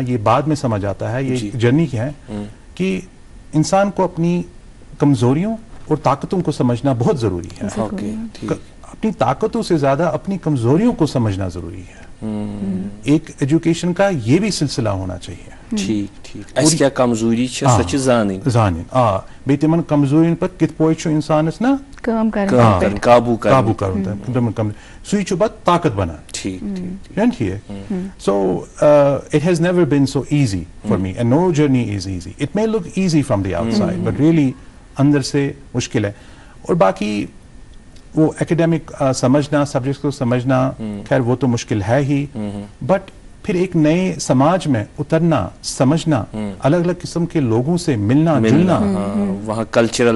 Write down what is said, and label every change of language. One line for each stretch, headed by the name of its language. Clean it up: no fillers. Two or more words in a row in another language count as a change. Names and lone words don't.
Urdu: یہ بعد میں سمجھ آتا ہے, یہ جرنی کیا ہے, کہ انسان کو اپنی کمزوریوں اور طاقتوں کو سمجھنا بہت ضروری ہے. اپنی طاقتوں سے زیادہ اپنی کمزوریوں کو سمجھنا ضروری ہے. ایک ایجوکیشن کا یہ بھی سلسلہ ہونا چاہیے.
Kashmiri: اس کیا کمزوری چھے سچ زانن بیٚیہِ تِمن کمزورین پتہٕ کِتھ پٲٹھۍ چھُ اِنسانس نا قابو
Urdu: کرنا سو یہ بات طاقت بنا
English: so it has never been so easy for me and no journey is easy. it may look easy from the outside but really
Urdu: اندر سے مشکل ہے. اور باقی وہ ایکیڈیمک سمجھنا, سبجیکٹس کو سمجھنا, خیر وہ تو مشکل ہے ہی, بٹ پھر ایک نئے سماج میں اترنا, سمجھنا, الگ الگ قسم کے لوگوں سے ملنا جلنا, وہاں کلچرل